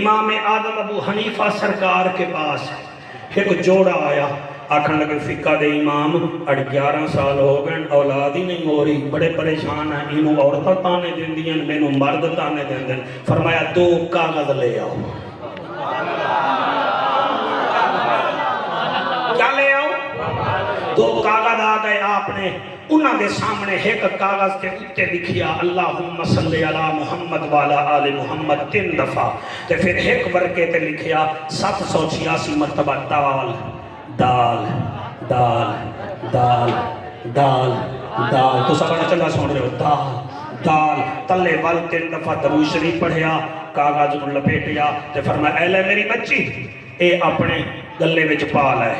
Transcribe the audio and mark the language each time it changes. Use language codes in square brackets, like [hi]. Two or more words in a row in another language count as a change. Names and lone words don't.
[pa] امام اعظم ابو حنیفہ سرکار کے پاس ایک جوڑا آیا، آکھن لگے فقہ دے امام 11 سال ہو گئے اولاد ہی نہیں ہو رہی، [ur] بڑے پریشان ہیں، [pa] انہوں عورتیں تانے دین دیں، مینوں مرد تانے دین دیں۔ [ur] فرمایا 2 کاغذ لے آؤ۔ کیا لے آؤ؟ [pa] 2 کاغذ آ گئے، آپ نے انہاں دے سامنے ایک کاغذ کے اتے لکھیا [ar] اللہم صلی علی محمد والا آل محمد [pa] 3 دفعہ، تے پھر ایک ورقے تے لکھیا 786 مرتبہ دال دال دال دال دال دال۔ تو سب بڑا چنگا سن رہے ہو، دال دال۔ تلے وال 3 دفعہ درود شریف پڑھیا، کاغذ کو لپیٹیا، تے فرمایا اے لے میری بچی، اے اپنے گلے وچ پال ہے۔